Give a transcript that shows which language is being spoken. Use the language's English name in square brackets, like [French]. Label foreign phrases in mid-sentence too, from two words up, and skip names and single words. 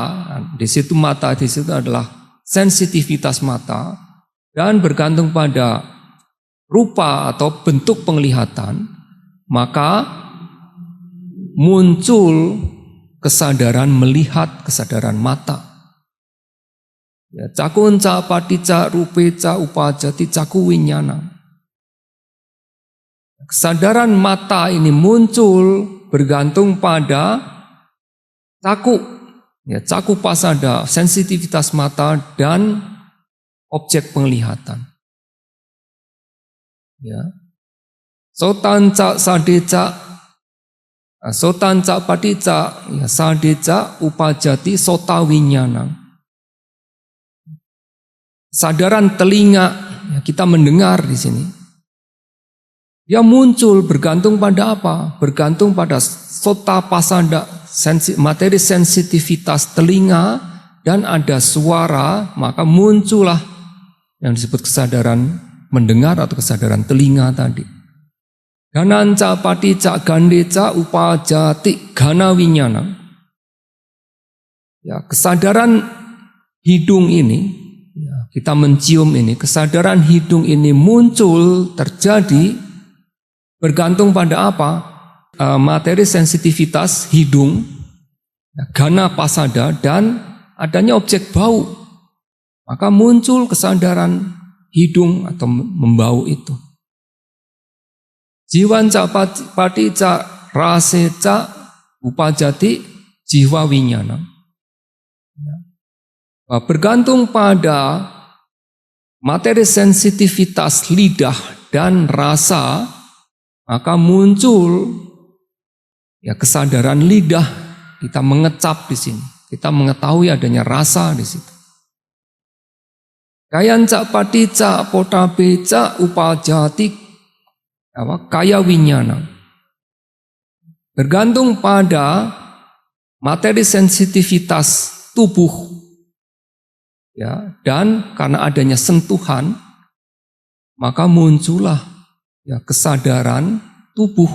[Indonesian] Di situ mata di situ adalah sensitivitas mata dan bergantung pada rupa atau bentuk penglihatan, maka muncul kesadaran melihat, kesadaran mata. Ya, [Pali] cakunca, patica, rupeca, upajati, caku winyana. [Indonesian] Kesadaran mata ini muncul bergantung pada caku, ya, [Pali] caku pasada, [Indonesian] sensitivitas mata dan objek penglihatan. Ya. [Pali] Sotanca, sadeca, sotanca patica, ya, sadeca upajati sota winyana. [Indonesian] Sadaran telinga, ya, kita mendengar di sini. Dia muncul bergantung pada apa? Bergantung pada [Pali] sota pasada, [Indonesian] materi sensitivitas telinga dan ada suara, maka muncullah yang disebut kesadaran mendengar atau kesadaran telinga tadi. [Pali] Gananca patica gandeca upajati gana winyana. [Indonesian] Ya, kesadaran hidung ini, ya, kita mencium ini, kesadaran hidung ini muncul, terjadi bergantung pada apa? Materi sensitivitas hidung, ya, [Pali] gana pasada [Indonesian] dan adanya objek bau. Maka muncul kesadaran hidung atau membau itu. [Pali] Jiwanca patica raseca upajati jiwa winyana. [Indonesian] Bergantung pada materi sensitivitas lidah dan rasa, maka muncul ya kesadaran lidah. Kita mengecap di sini, kita mengetahui adanya rasa di situ. [Pali] Kayanca patica potabeca upajati kaya winyana. [Indonesian] Bergantung pada materi sensitivitas tubuh, ya, dan karena adanya sentuhan, maka muncullah ya kesadaran tubuh.